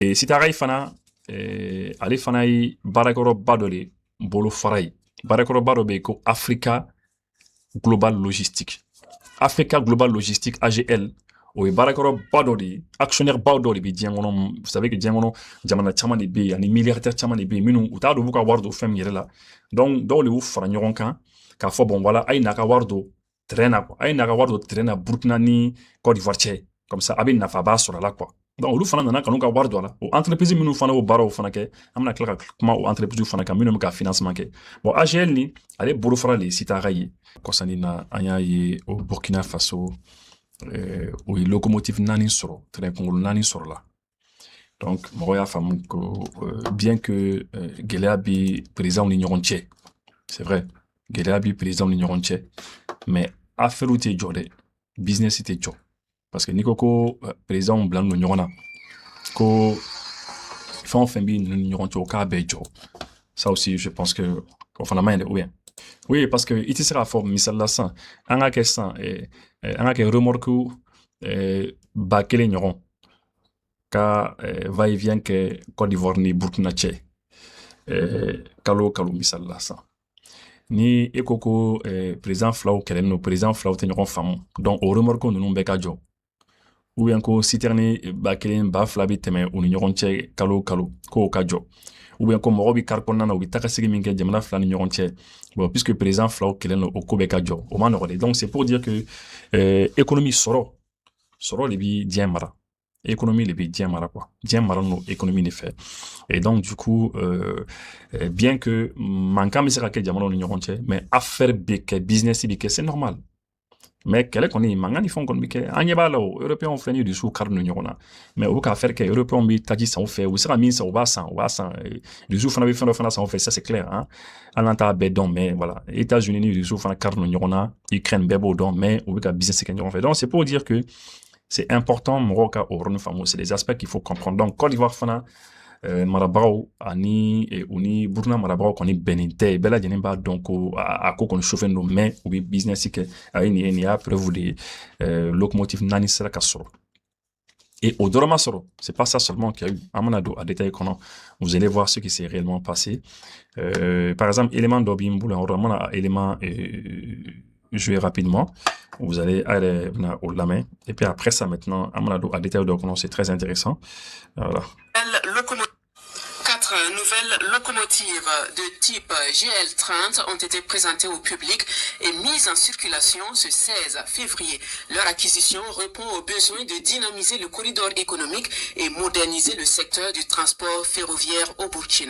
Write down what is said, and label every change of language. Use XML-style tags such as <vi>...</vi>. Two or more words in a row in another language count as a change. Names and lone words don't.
<bm>Et Sitaray fana ale fana ye baarakɛyɔrɔba dɔ de bolo fara ye baarakɛyɔrɔba dɔ bɛ yen ko Africa Global Logistique. Africa Global Logistique AGL o ye baarakɛyɔrɔba dɔ de ye actionnaire baw dɔ de bɛ diɲɛ kɔnɔ</bm> <fr>vous savez que</fr> <bm>diɲɛ kɔnɔ jamana caman de bɛ yen ani milliardaire caman de bɛ yen minnu u t'a dɔn u b'u ka wari don fɛn min yɛrɛ la donc dɔw de y'u fara ɲɔgɔn kan k'a fɔ</bm> <fr>bon voilà</fr> <bm>a ye n'a ka wari don terrain na quoi a ye n'a ka wari don terrain na Burkina ni Côte d'Ivoire cɛ</bm> <fr>comme ça</fr> <bm>a bɛ nafaba sɔrɔ a la</bm> <fr>quoi donc</fr> <bm>olu fana nana ka n'u ka wari don a la o entreprise minnu fana y'o baaraw fana kɛ an bɛna tila ka kuma o entreprise fana kan minnu bɛ ka financement kɛ bon AGL ni ale bolofara de ye Sitara ye kɔsani na an y'a ye o Burkina Faso o ye locomotive naani sɔrɔ train kunkolo naani sɔrɔ la donc mɔgɔw y'a faamu ko</bm> <fr>bien que</fr> <bm>gɛlɛya bɛ présidents ni ɲɔgɔn cɛ</bm> <fr>c'est vrai</fr> <bm>gɛlɛya bɛ présidents ni ɲɔgɔn cɛ</bm> <fr>mais affaire</fr> <bm>tɛ jɔ dɛ business tɛ jɔ</bm> <fr>parce que</fr> <bm>n'i ko ko présidents bilalen don ɲɔgɔn na ko fɛn o fɛn bɛ ninnu ni ɲɔgɔn cɛ o k'a bɛɛ jɔ</bm> <fr>ça aussi je pense que</fr> <bm>o fana ma ɲi dɛ</bm> <fr>ou bien oui parce que</fr> <bm>i tɛ se k'a fɔ misali la sisan an ka kɛ sisan an ka kɛ remorque ba kelen ɲɔgɔn ka</bm> <fr>va et vient</fr> <bm>kɛ Côte d'Ivoire ni Burkina cɛ kalo o kalo misali la sisan ni e ko ko président filaw kɛlɛlen don président filaw tɛ ɲɔgɔn faamu donc o remorque ninnu bɛɛ ka jɔ</bm> <fr>ou bien</fr> <bm>ko citerne ba kelen ba fila bɛ tɛmɛ u ni ɲɔgɔn cɛ kalo o kalo k'o ka jɔ</bm> <fr>ou bien</fr> <bm>ko mɔgɔw bɛ kari kɔnɔna na u bɛ tagasegi min kɛ jamana fila ni ɲɔgɔn cɛ</bm> <fr>bon puisque</fr> <bm>président filaw kɛlɛlen don o ko bɛɛ ka jɔ o ma nɔgɔ dɛ</bm> <fr>donc c'est pour dire que économie</fr> <bm>sɔrɔ de bɛ diɲɛ mara économie de bɛ diɲɛ mara quoi diɲɛ mara n'o économie de fɛ</bm> <fr>et donc du coup bien que</fr> <bm>mankan bɛ se ka kɛ jamanaw ni ɲɔgɔn cɛ</bm> <fr>mais affaire</fr> <bm>bɛ kɛ business bɛ kɛ</bm> <fr>c'est normal mais</fr> <bm>kɛlɛ kɔni mankan ni fɛn kɔni bɛ kɛ an ɲɛ b'a la o européens filɛ ni dusu kari don ɲɔgɔn na mais u bɛ k'a affaire kɛ européens bɛ taji san u fɛ u bɛ se ka min san u b'a san dusu fana bɛ fɛn dɔ fana san u fɛ</bm> <fr>ça c'est clair hein</fr> <bm>hali n'an t'a bɛɛ dɔn</bm> <fr>mais voilà</fr> <bm>États-Unis ni dusu fana kari don ɲɔgɔn na Ukraine bɛɛ b'o dɔn mais u bɛ ka business kɛ ɲɔgɔn fɛ</bm> <fr>donc c'est pour dire que c'est important</fr> <bm>mɔgɔw ka o yɔrɔnin faamu</bm> <fr>c'est des aspects qu'il faut comprendre donc</fr> <bm>Côte d'Ivoire fana marabagaw ani u ni Burkina marabagaw kɔni bɛnnen tɛ bɛɛ lajɛlen b'a dɔn ko a ko kɔni chauffer don mais u bɛ business kɛ a ye nin y'a preuve de ye locomotive naani sera ka sɔrɔ</bm> <fr>et au</fr> <bm>dɔrɔn ma sɔrɔ</bm> <fr>c'est pas ça seulement qu'il y a eu</fr> <bm>an bɛna don a détail kɔnɔ</bm> <fr>vous allez voir ce qui s'est réellement passé par exemple</fr> <bm>élément dɔ bɛ n bolo yan yɔrɔ an bɛna</bm> <fr>élément jouer rapidement vous allez au</fr> <bm>lamɛn</bm> <fr>et puis après ça maintenant</fr> <bm>an bɛna don a détail dɔ kɔnɔ</bm> <fr>c'est très intéressant voilà. Quatre nouvelles locomotives de type GL30 ont été présentées au public et mises en circulation ce 16 février. Leur acquisition répond au besoin de dynamiser le corridor économique et moderniser le secteur du transport ferroviaire au Burkina.</fr>